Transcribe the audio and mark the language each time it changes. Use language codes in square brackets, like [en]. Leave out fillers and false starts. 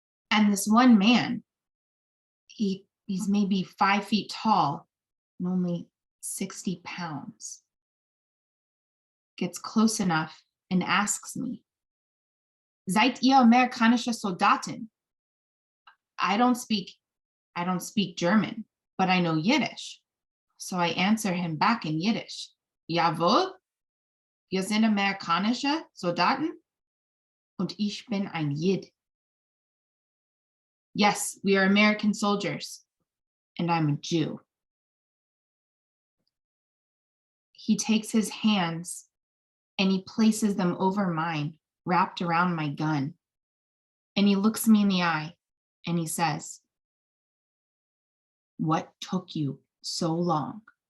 [en] And this one man, he's maybe 5 feet tall and only 60 pounds, gets close enough and asks me, [de] "Seid ihr amerikanische Soldaten?" [en] I don't speak German, but I know Yiddish. So I answer him back in Yiddish. [yi] "Jawohl, wir sind amerikanische Soldaten und ich bin ein Yid." [en] Yes, we are American soldiers, and I'm a Jew. He takes his hands and he places them over mine, wrapped around my gun. And he looks me in the eye and he says, "What took you so long?"